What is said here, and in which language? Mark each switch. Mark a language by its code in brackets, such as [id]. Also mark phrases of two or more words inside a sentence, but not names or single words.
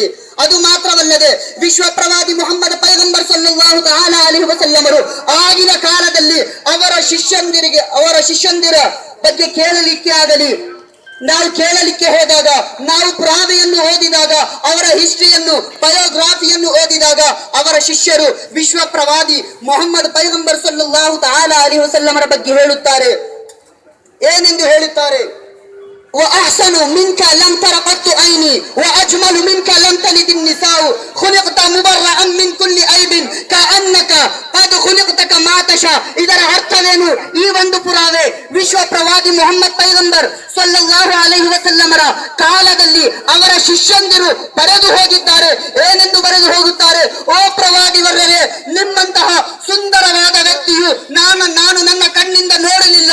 [kn] ಅದು ಮಾತ್ರವಲ್ಲದೆ ವಿಶ್ವ ಪ್ರವಾದಿ ಮೊಹಮ್ಮದ್ ಪೈಗಂಬರ್ [ar] صلى الله تعالى عليه وسلم [kn] ಆಗಿನ ಕಾಲದಲ್ಲಿ ಅವರ ಶಿಷ್ಯಂದಿರ ಬಗ್ಗೆ ಕೇಳಲಿಕ್ಕೆ ಆಗಲಿ, ನಾವು ಕೇಳಲಿಕ್ಕೆ ಹೋದಾಗ, ನಾವು ಪುರಾವೆಯನ್ನು ಓದಿದಾಗ, ಅವರ ಹಿಸ್ಟ್ರಿಯನ್ನು, ಬಯೋಗ್ರಾಫಿಯನ್ನು ಓದಿದಾಗ ಅವರ ಶಿಷ್ಯರು ವಿಶ್ವ ಪ್ರವಾದಿ ಮೊಹಮ್ಮದ್ ಪೈಗಂಬರ್ [ar] صلى الله تعالى عليه وسلم [kn] ಬಗ್ಗೆ ಹೇಳುತ್ತಾರೆ. ಏನೆಂದು ಹೇಳುತ್ತಾರೆ? [ar] وأحسن منك لم تر قط عيني وأجمل منك لم تلد النساء خلقت مبرأ من كل عيب كأنك قد خلقت كما ಆತಶ. [kn] ಇದರ ಅರ್ಥವೇನು? ಈ ಒಂದು ಪುರಾವೆ ವಿಶ್ವ ಪ್ರವಾದಿ ಮೊಹಮ್ಮದ್ ಪೈಗಂಬರ್ [ar] صلى الله عليه وسلم [kn] ಕಾಲದಲ್ಲಿ ಅವರ ಶಿಷ್ಯಂದಿರು ಬರೆದು ಹೋಗಿದ್ದಾರೆ. ಏನೆಂದು ಬರೆದು ಹೋಗುತ್ತಾರೆ? ಓ ಪ್ರವಾದಿ ವರ್ಯರೇ, ನಿಮ್ಮಂತಹ ಸುಂದರವಾದ ವ್ಯಕ್ತಿಯು ನಾನು ನನ್ನ ಕಣ್ಣಿಂದ ನೋಡಲಿಲ್ಲ.